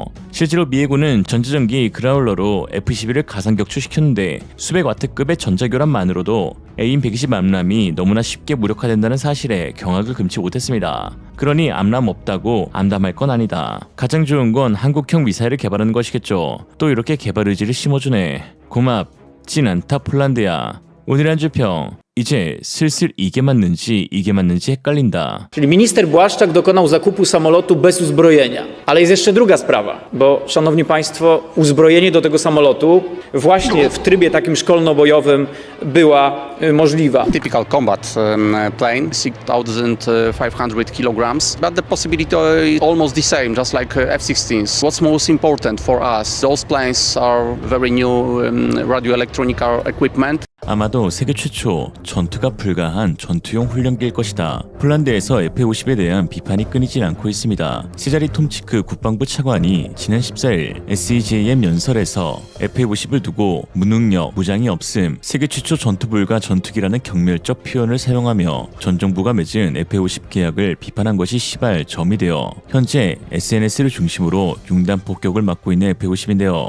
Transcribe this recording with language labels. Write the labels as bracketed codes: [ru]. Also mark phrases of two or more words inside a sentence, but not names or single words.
[ko] 실제로 미 해군은 전자전기 그라울러로 F-12를 가상 격추시켰는데 수백 와트급의 전자교란만으로도 AIM-120 암람이 너무나 쉽게 무력화된다는 사실에 경악을 금치 못했습니다. 그러니 암람 없다고 암담할 건 아니다. 가장 좋은 건 한국형 미사일을 개발하는 것이겠죠. 또 이렇게 개발 의지를 심어주네. 고맙진 않다 폴란드야. 오늘의 한 주평. 이제 슬슬 이게 맞는지 헷갈린다. [pl] Czyli minister Błaszczak dokonał zakupu samolotu bez uzbrojenia. Ale jest jeszcze druga sprawa, bo szanowni państwo, uzbrojenie do tego samolotu właśnie w trybie takim szkolno-bojowym była możliwa. [en] Typical combat plane, 6,500 kilograms, but the possibility almost the same, just like F-16s. What's most important for us? Those planes are very new radioelectronic equipment. [ko] 아마도 세계 최초 전투가 불가한 전투용 훈련기일 것이다. 폴란드에서 F-50에 대한 비판이 끊이질 않고 있습니다. 세자리 톰치크 국방부 차관이 지난 14일 SEJM 연설에서 F-50을 두고 무능력, 무장이 없음, 세계 최초 전투 불가 전투기라는 경멸적 표현을 사용하며 전 정부가 맺은 F-50 계약을 비판한 것이 시발 점이 되어 현재 SNS를 중심으로 융단 폭격을 맞고 있는 F-50인데요.